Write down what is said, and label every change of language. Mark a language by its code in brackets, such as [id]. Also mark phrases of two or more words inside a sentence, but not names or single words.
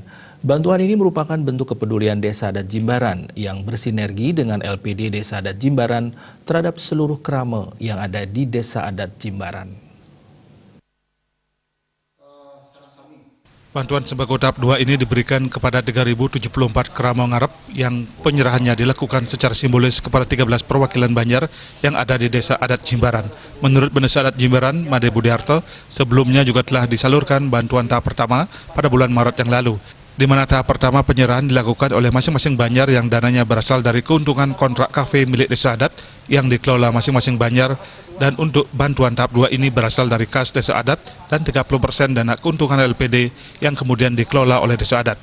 [id] Bantuan ini merupakan bentuk kepedulian Desa Adat Jimbaran yang bersinergi dengan LPD Desa Adat Jimbaran terhadap seluruh krama yang ada di Desa Adat Jimbaran. Bantuan sembako tahap 2 ini diberikan kepada 3.074 [ban] krama ngarep [id] yang penyerahannya dilakukan secara simbolis kepada 13 perwakilan Banjar yang ada di Desa Adat Jimbaran. Menurut Desa Adat Jimbaran, Made Budiarto, sebelumnya juga telah disalurkan bantuan tahap pertama pada bulan Maret yang lalu, di mana tahap pertama penyerahan dilakukan oleh masing-masing Banjar yang dananya berasal dari keuntungan kontrak kafe milik Desa Adat yang dikelola masing-masing Banjar. Dan untuk bantuan tahap 2 ini berasal dari kas Desa Adat dan 30% dana keuntungan LPD yang kemudian dikelola oleh Desa Adat.